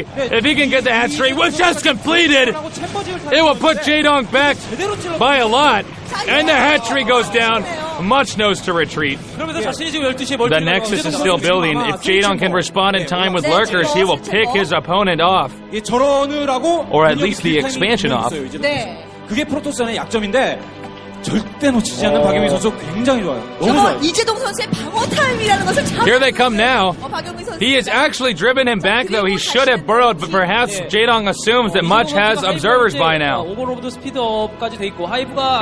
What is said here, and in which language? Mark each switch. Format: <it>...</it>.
<en>If he can get the hatchery, which just completed, it will put Jaedong back by a lot. And the hatchery goes down. Much knows to retreat. The Nexus is still building. If Jaedong can respond in time with Lurkers, he will pick his opponent off. Or at least the expansion off.</en> <ko>그게 프로토스의 약점인데 절대 놓치지 않는 박영민 선수 굉장히 좋아요. 너무 좋아요. 이재동 선수의 방어 타임이라는 것을 참.</ko> <en>Here they come now. He has actually driven him back, though. He should have burrowed, but perhaps Jaedong assumes that Much has observers by now.</en> <ko>오버로드 스피드업까지 돼 있고 하이브가</ko>